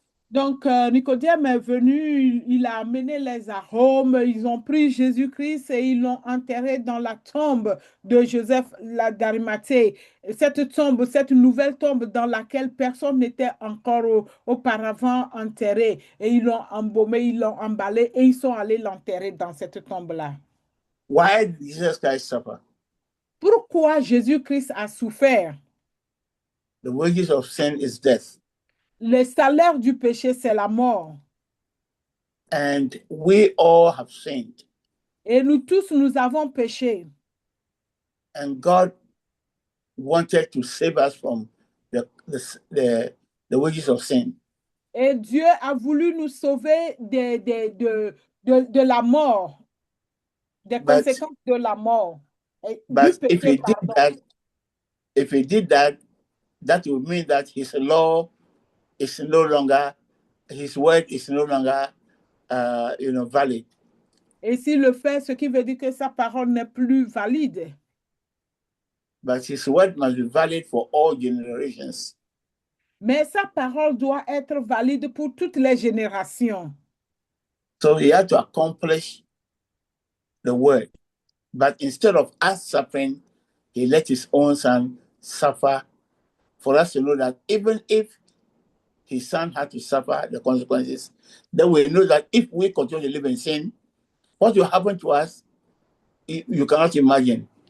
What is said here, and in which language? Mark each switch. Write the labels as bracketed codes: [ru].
[fr] Donc, Nicodème est venu, il a amené les arômes, ils ont pris Jésus-Christ et ils l'ont enterré dans la tombe de Joseph d'Arimathée. Cette tombe, cette nouvelle tombe dans laquelle personne n'était encore auparavant enterré. Et ils l'ont embaumé, ils l'ont emballé et ils sont allés l'enterrer dans cette tombe-là. [en] Why did Jesus Christ suffer? [fr] Pourquoi Jésus-Christ a souffert? [en] The wages of sin is death. [fr] Le salaire du péché, c'est la mort. [en] And we all have sinned. [fr] Et nous tous, nous avons péché. [en] And God wanted to save us from the wages of sin. [fr] Et Dieu a voulu nous sauver de la mort, des conséquences de la mort. [en] But if he did that, that would mean that his law is no longer, his word is no longer, valid. [fr] Et s'il le fait, ce qui veut dire que sa parole n'est plus valide. [en] But his word must be valid for all generations. [fr] Mais sa parole doit être valide pour toutes les générations. [en] So he had to accomplish the word. But instead of us suffering, he let his own son suffer for us to know that even if his son had to suffer the consequences, then we know that if we continue to live in sin, what will happen to us, you cannot imagine.